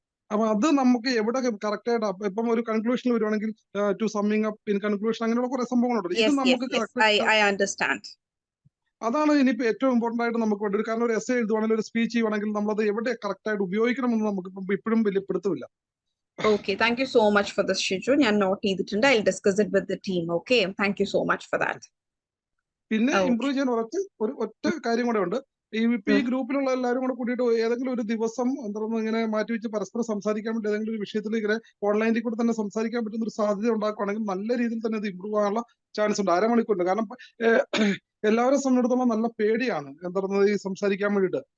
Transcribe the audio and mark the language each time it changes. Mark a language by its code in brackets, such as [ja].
[ml] അപ്പൊ അത് നമുക്ക് എവിടെ കറക്റ്റ് ആയിട്ട് ഇപ്പം ഒരു കൺക്ലൂഷൻ വരുവാണെങ്കിൽ [en] to summing up in conclusion [ml] അങ്ങനെയുള്ള കുറെ സംഭവങ്ങളുണ്ട്. ഇത് [en] Yes, yes, [ml] നമുക്ക് [en] yes. [ml] Correct [en] I understand. [ml] അതാണ് ഇനിയിപ്പോ ഏറ്റവും ഇമ്പോർട്ടന്റ് ആയിട്ട് നമുക്ക് വേണ്ടത്. കാരണം ഒരു എസ്സേ എഴുതുവാണെങ്കിൽ ഒരു സ്പീച്ച് ചെയ്യുവാണെങ്കിൽ നമ്മളത് എവിടെ കറക്റ്റ് ആയിട്ട് ഉപയോഗിക്കണമെന്ന് നമുക്ക് ഇപ്പോഴും വലിയ പിടുത്തമില്ല. [en] Okay, thank you so much for this, Shiju. [ml] ഞാൻ നോട്ട് ചെയ്തിട്ടുണ്ട്. [en] I'll discuss it with the team. Okay, thank you so much for that. [ml] പിന്നെ [en] Okay. [ml] ഇമ്പ്രൂവ് ചെയ്യാൻ ഒറ്റ കാര്യം കൂടെ ഉണ്ട്. ഇപ്പൊ ഈ ഗ്രൂപ്പിലുള്ള എല്ലാവരും കൂടെ കൂട്ടിയിട്ട് ഏതെങ്കിലും ഒരു ദിവസം എന്താണെന്ന് ഇങ്ങനെ മാറ്റിവെച്ച് പരസ്പരം സംസാരിക്കാൻ വേണ്ടി ഏതെങ്കിലും ഒരു വിഷയത്തിൽ ഇങ്ങനെ ഓൺലൈനിൽ കൂടെ തന്നെ സംസാരിക്കാൻ പറ്റുന്ന ഒരു സാധ്യത ഉണ്ടാക്കുകയാണെങ്കിൽ നല്ല രീതിയിൽ തന്നെ അത് ഇമ്പ്രൂവ് ആകാനുള്ള ചാൻസ് ഉണ്ട്. അരമണിക്കൂറിന്. കാരണം എല്ലാവരും സംബന്ധിച്ചിടത്തോളം നല്ല പേടിയാണ് എന്താണെന്ന് ഈ സംസാരിക്കാൻ വേണ്ടിയിട്ട്.